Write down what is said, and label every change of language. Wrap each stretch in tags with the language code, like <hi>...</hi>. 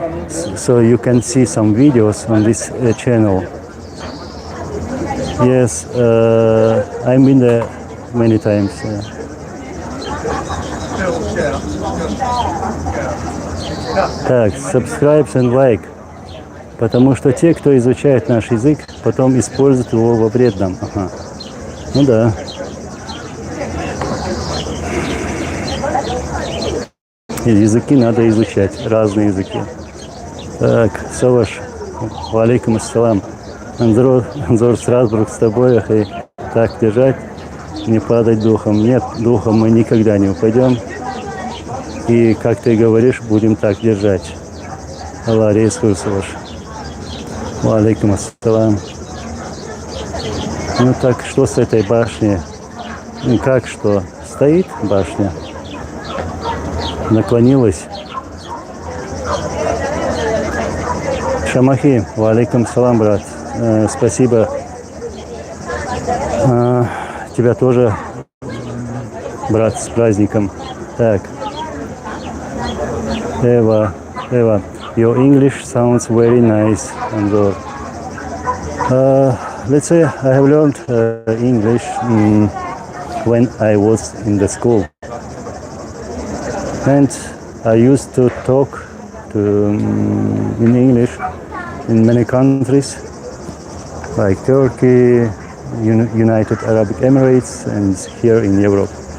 <en>So you can see some videos on this channel. Yes, I've been there many times. Так, subscribe and like.</en> <ru>Потому что те, кто изучает наш язык, потом используют его во вредном. Ага. Ну да. И языки надо изучать, разные языки. Так, Саваш, валейкум ассалам. Анзор Страсбург с тобой, и так держать, не падать духом. Нет, духом мы никогда не упадем. И, как ты говоришь, будем так держать. Аллах рейсуй, Саваш. Алейкум ассалам. Ну так, что с этой башней? Ну как что? Стоит башня? Наклонилась? Шамахи, алейкум салам, брат. Спасибо. Тебя тоже, брат, с праздником. Так.</ru> <en>Эва, your English sounds very nice, Anzor. Let's say I have learned English when I was in the school. And I used to talk in English in many countries, like Turkey, United Arab Emirates, and here in Europe.</en>